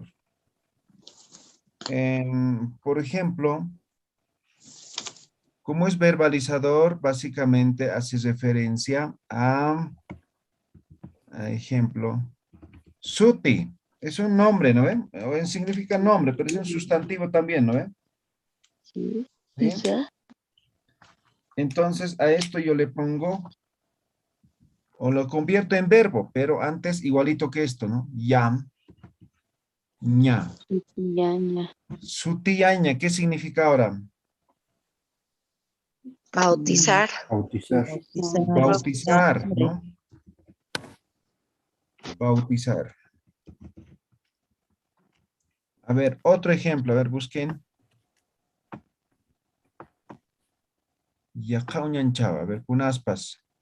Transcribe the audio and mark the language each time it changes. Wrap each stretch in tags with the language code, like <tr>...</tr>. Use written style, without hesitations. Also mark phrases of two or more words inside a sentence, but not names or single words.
<es>Por ejemplo, Como es verbalizador, básicamente hace referencia a ejemplo, Suti. Es un nombre, ¿no ve? O significa nombre, pero es un sustantivo también, ¿no ve? Sí. ¿Sí? Isa. Entonces a esto yo le pongo, o lo convierto en verbo, pero antes igualito que esto, ¿no? Ya, ña. Yaña. Sutiaña, ¿qué significa ahora? Bautizar. Bautizar. Bautizar, ¿no? Bautizar. A ver, otro ejemplo, a ver, busquen. Yaqauñanchaba, a ver, kunaspas.</es>